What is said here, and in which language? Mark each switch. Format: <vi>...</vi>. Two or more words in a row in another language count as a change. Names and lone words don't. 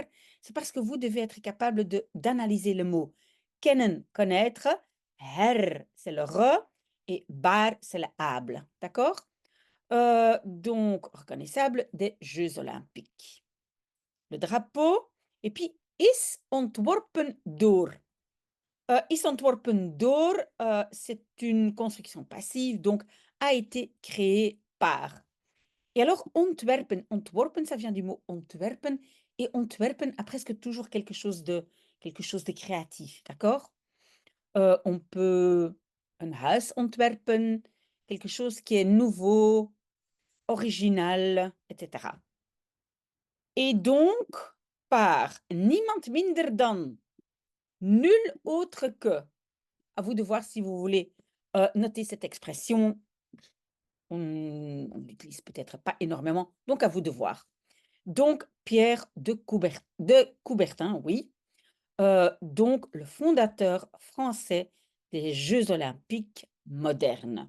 <fr>C'est parce que vous devez être capable d'analyser le mot. Kennen, connaître. Her, c'est le re. Et bar, c'est le able. D'accord? Donc, reconnaissable des Jeux olympiques. Le drapeau. Et puis,</fr> <nl>is ontworpen door. Is ontworpen door,</nl> <fr>c'est une construction passive, donc a été créé par. Et alors,</fr> <nl>ontwerpen, ontworpen,</nl> <fr>ça vient du mot ontwerpen, et ontwerpen a presque toujours quelque chose de créatif, d'accord? On peut un</fr> <nl>huis ontwerpen,</nl> <fr>quelque chose qui est nouveau, original, etc. Et donc, par</fr> <nl>niemand minder dan,</nl> <fr>nul autre que. À vous de voir si vous voulez noter cette expression. On ne l'utilise peut-être pas énormément, donc à vous de voir. Donc, Pierre de Coubertin, oui, donc le fondateur français des Jeux olympiques modernes.</fr>